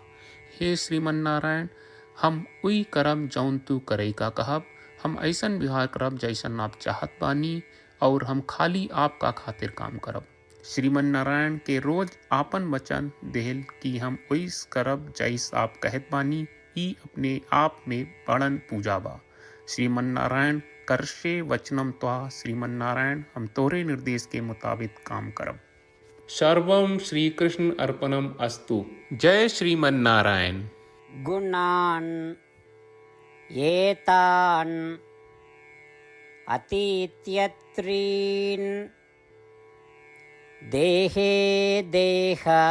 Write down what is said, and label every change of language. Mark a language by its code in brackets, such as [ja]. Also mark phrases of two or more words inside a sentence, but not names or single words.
[bho] हे श्रीमन हम उई करब जौन तू करे का कहब। हम ऐसन व्यवहार करब जैसन आप चाहत बानी और हम खाली आपका खातिर काम करब। श्रीमन के रोज आपन वचन देहल कि हम ओइस करब जैस आप कहत बानी, ई अपने आप में बड़न पूजा बा। [sa] श्रीमन करशे वचनम त्वा। [bho] श्रीमन हम तोरे निर्देश के मुताबिक काम करब। [sa] सर्वम श्री कृष्ण अर्पणम अस्तु। [bho] जय श्रीमन नारायण। [sa] गुणान् एतान् अतीत्यत्रीन् देहे देह